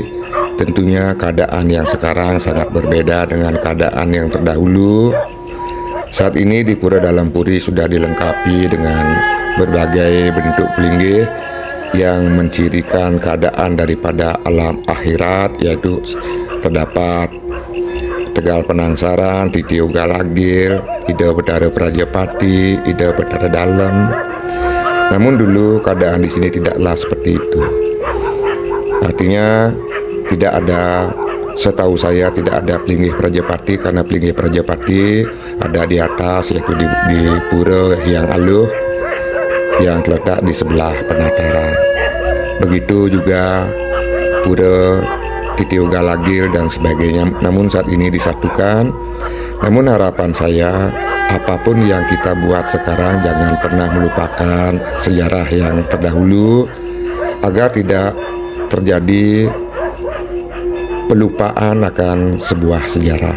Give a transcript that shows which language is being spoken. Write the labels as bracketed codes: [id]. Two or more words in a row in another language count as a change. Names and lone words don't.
[id] Tentunya keadaan yang sekarang sangat berbeda dengan keadaan yang terdahulu. Saat ini di Pura Dalam Puri sudah dilengkapi dengan berbagai bentuk pelinggih yang mencirikan keadaan daripada alam akhirat, yaitu terdapat Tegal Penangsaran, Titiau Galagil, Ida Betara Prajapati, Ida Betara Dalam. Namun dulu keadaan di sini tidaklah seperti itu. Artinya tidak ada, setahu saya tidak ada pelinggih Prajapati, karena pelinggih Prajapati ada di atas, yaitu di Pura Hyang Aluh yang terletak di sebelah penataran. Begitu juga Pura Titiau Galagil dan sebagainya. Namun saat ini disatukan. Namun harapan saya, apapun yang kita buat sekarang jangan pernah melupakan sejarah yang terdahulu agar tidak terjadi pelupaan akan sebuah sejarah.